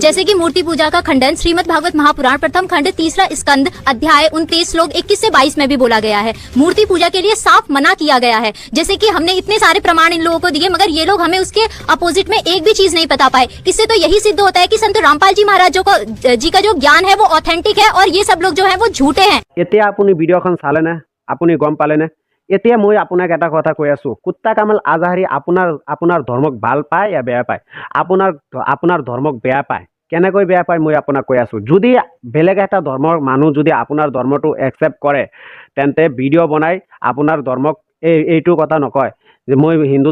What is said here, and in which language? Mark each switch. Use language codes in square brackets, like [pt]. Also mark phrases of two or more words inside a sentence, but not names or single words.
[hi] जैसे कि मूर्ति पूजा का खंडन श्रीमद भागवत महापुराण प्रथम खंड 3 स्कंद अध्याय 29 श्लोक 21 से 22 में भी बोला गया है मूर्ति पूजा के लिए साफ मना किया गया है जैसे कि हमने इतने सारे प्रमाण इन लोगों को दिए मगर ये लोग हमें उसके अपोजिट में एक भी चीज नहीं बता पाए इससे तो यही सिद्ध होता है कि संत रामपाल जी महाराज जी का जो ज्ञान है वो ऑथेंटिक है और ये सब लोग जो है वो झूठे हैं [as] এতিয়া আপুনি ভিডিওখন চালে না আপুনি গম পালে না এতিয়া মই আপোনাক এটা কথা কৈ আছো কুত্তা কামাল আজহাৰী আপোনাৰ ধৰ্মক ভাল পায় या বেয়া পায় আপোনাৰ ধৰ্মক বেয়া পায় কেনেকৈ বেয়া পায় মই আপোনাক কৈ আছো যদি বেলেগ এটা ধৰ্মৰ মানুহ যদি আপোনাৰ ধৰ্মটো একচেপ্ট কৰে তেন্তে ভিডিও বনাই আপোনাৰ ধৰ্মক এইটো কথা নকয় যে মই হিন্দু